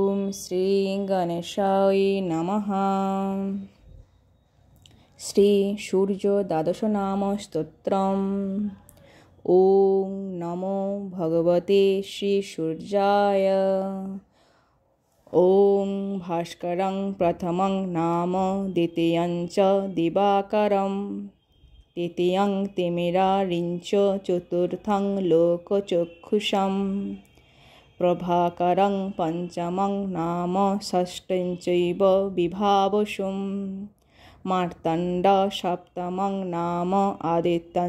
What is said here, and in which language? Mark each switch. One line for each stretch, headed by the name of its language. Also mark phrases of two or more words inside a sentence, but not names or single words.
Sanskrit: শ্রী গণেশায় নমঃ। শ্রী সূর্য দ্বাদশ নাম স্তোত্রম। ওং নমো ভগবতে শ্রী সূর্যায়। ওং ভাস্করং প্রথমং নাম দ্বিতীয়ং চ দিবাকরম তৃতীয়ং তিমিরারিঞ্চ চতুর্থং লোকচক্ষুষম প্রভাকরং পঞ্চমং নাম ষষ্ঠং চৈব বিভাবসুম মার্তণ্ড সপ্তমং নাম আদিত্যং